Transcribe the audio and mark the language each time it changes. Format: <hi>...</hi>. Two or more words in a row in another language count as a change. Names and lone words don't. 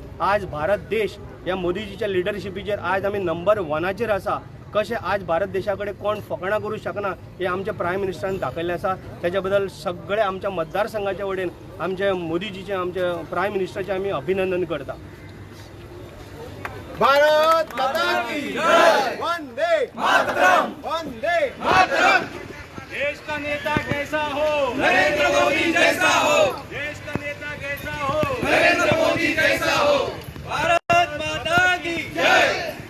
<kok>आज भारत देश ह्या मोदीजीच्या लिडरशिपीचेर आयज आमी नंबर 1चेर आसा. कशें आज भारत देशा कडेन कोण फकाणां करूं शकना हे आमच्या प्रायम मिनिस्टरान दाखयल्लें आसा. तेच्या बद्दल सगळे आमच्या मतदारसंघाच्या वटेन आमचे मोदीजीचे, आमचे प्रायम मिनिस्टराचें आमी अभिनंदन करता.</kok> <hi>भारत माता की जय, वंदे मातरम, वंदे मातरम. देश का नेता कैसा हो? नरेंद्र मोदी जैसा हो. देश का नेता कैसा हो? नरेंद्र मोदी जैसा हो. भारत माता की जय.</hi>